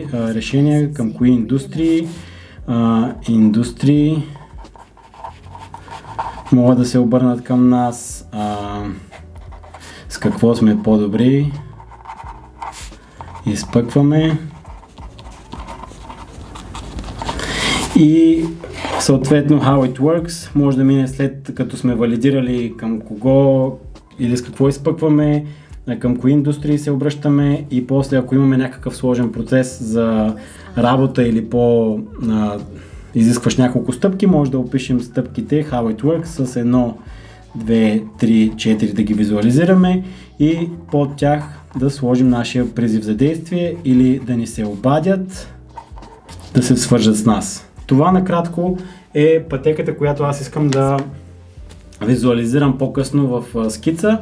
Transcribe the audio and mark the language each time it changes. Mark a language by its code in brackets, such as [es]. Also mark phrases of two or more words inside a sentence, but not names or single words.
[bg] Решения към кои индустрии, могат да се обърнат към нас, с какво сме по-добри, изпъкваме и съответно [en] how it works [bg] може да мине след като сме валидирали към кого или с какво изпъкваме, към кои индустрии се обръщаме и после ако имаме някакъв сложен процес за работа или изискваш няколко стъпки, може да опишем стъпките [en] how it works [bg] с 1, 2, 3, 4 да ги визуализираме и под тях да сложим нашия призив за действие или да ни се обадят, да се свържат с нас. Това накратко е пътеката, която аз искам да визуализирам по-късно в скица.